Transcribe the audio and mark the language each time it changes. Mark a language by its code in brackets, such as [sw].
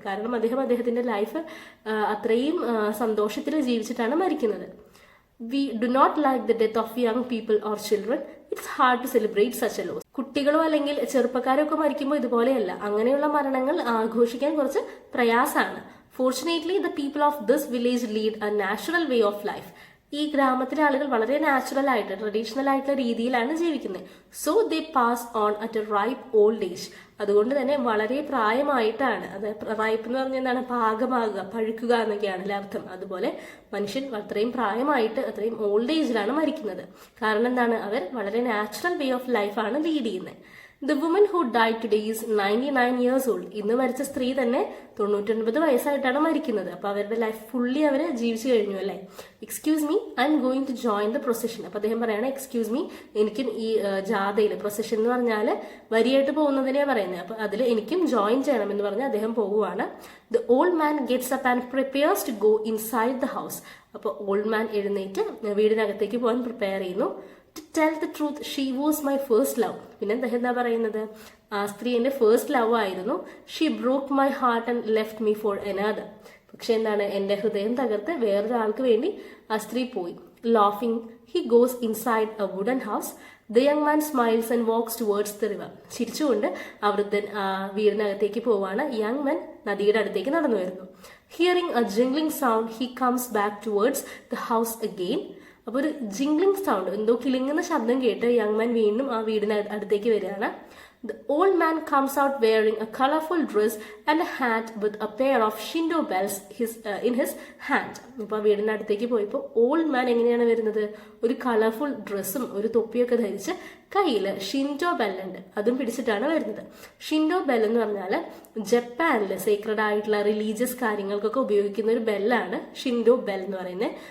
[ml] കാരണം അദ്ദേഹത്തിന്റെ ലൈഫ് അത്രയും സന്തോഷത്തിൽ ജീവിച്ചിട്ടാണ് മരിക്കുന്നത്. [en] We do not like the death of young people or children. It's hard to celebrate such a loss. [ml] കുട്ടികളോ അല്ലെങ്കിൽ ചെറുപ്പക്കാരോ ഒക്കെ മരിക്കുമ്പോൾ ഇതുപോലെയല്ല. അങ്ങനെയുള്ള മരണങ്ങൾ ആഘോഷിക്കാൻ കുറച്ച് പ്രയാസമാണ്. [en] Fortunately, the people of this village lead a natural way of life. [ml] ഈ ഗ്രാമത്തിലെ ആളുകൾ വളരെ നാച്ചുറൽ ആയിട്ട് ട്രഡീഷണൽ ആയിട്ടുള്ള രീതിയിലാണ് ജീവിക്കുന്നത്. [en] So they pass on at a ripe old age. [ml] അതുകൊണ്ട് തന്നെ വളരെ പ്രായമായിട്ടാണ്, അത് റൈപ്പ് എന്ന് പറഞ്ഞാൽ എന്താണ്? പാകമാകുക, പഴുക്കുക എന്നൊക്കെയാണ് അർത്ഥം. അതുപോലെ മനുഷ്യൻ അത്രയും പ്രായമായിട്ട് അത്രയും ഓൾഡ് ഏജിലാണ് മരിക്കുന്നത്. കാരണം എന്താണ്? അവർ വളരെ നാച്ചുറൽ വേ ഓഫ് ലൈഫാണ് ലീഡ് ചെയ്യുന്നത്. [en] The woman who died today is 99 years old. [ml] ഇന്ന് മരിച്ച സ്ത്രീ തന്നെ 99 വയസ്സായിട്ടാണ് മരിക്കുന്നത്. അപ്പൊ അവരുടെ ലൈഫ് ഫുള്ളി അവര് ജീവിച്ചു കഴിഞ്ഞു അല്ലേ. [en] Excuse me, I'm going to join the procession. [ml] അപ്പൊ അദ്ദേഹം പറയാണ്, എക്സ്ക്യൂസ് മീ, എനിക്കും ഈ ജാഥയിൽ, പ്രൊസഷൻ എന്ന് പറഞ്ഞാല് വരിയായിട്ട് പോകുന്നതിനെയാണ് പറയുന്നത്. അപ്പൊ അതിൽ എനിക്കും ജോയിൻ ചെയ്യണം എന്ന് പറഞ്ഞ് അദ്ദേഹം പോവുകയാണ്. [en] The old man gets up and prepares to go inside the house. [ml] അപ്പൊ ഓൾഡ് മാൻ എഴുന്നേറ്റ് വീടിനകത്തേക്ക് പോകാൻ പ്രിപ്പയർ ചെയ്യുന്നു. [en] To tell the truth, she was my first love. [ml] പിന്നെ അദ്ദേഹം എന്താ പറയുന്നത്? ആ സ്ത്രീ എന്റെ ഫസ്റ്റ് ലവ് ആയിരുന്നു. [en] She broke my heart and left me for another. [ml] പക്ഷെ എന്താണ്? എന്റെ ഹൃദയം തകർത്ത് വേറൊരാൾക്ക് വേണ്ടി ആ സ്ത്രീ പോയി. [en] Laughing, he goes inside a wooden house. The young man smiles and walks towards the river. [ml] ചിരിച്ചുകൊണ്ട് ആ വൃദ്ധൻ വീടിനകത്തേക്ക് പോവാണ്. യങ് മാൻ നദിയുടെ അടുത്തേക്ക് നടന്നു വരുന്നു. [en] Hearing a jingling sound, he comes back towards the house again. [ml] അപ്പൊ ഒരു ജിംഗ്ലിംഗ് സൗണ്ട്, എന്തോ കിളിങ്ങുന്ന ശബ്ദം കേട്ട് യങ് മാൻ വീണ്ടും ആ വീടിന് അടുത്തേക്ക് വരികയാണ്. [en] The old man comes out wearing a colorful dress and a hat with a pair of Shindo bells in his hand. [ml] ഇപ്പൊ വീടിന്റെ അടുത്തേക്ക് പോയപ്പോ ഓൾഡ് മാൻ എങ്ങനെയാണ് വരുന്നത്? ഒരു കളർഫുൾ ഡ്രസ്സും ഒരു തൊപ്പിയൊക്കെ ധരിച്ച് കയ്യിൽ ഷിൻഡോ ബെല്ലുണ്ട്, അതും പിടിച്ചിട്ടാണ് വരുന്നത്. ഷിൻഡോ ബെൽ എന്ന് പറഞ്ഞാൽ ജപ്പാനിൽ സീക്രഡ് ആയിട്ടുള്ള റിലീജിയസ് കാര്യങ്ങൾക്കൊക്കെ ഉപയോഗിക്കുന്ന ഒരു ബെല്ലാണ് ഷിൻഡോ ബെൽ എന്ന് പറയുന്നത്.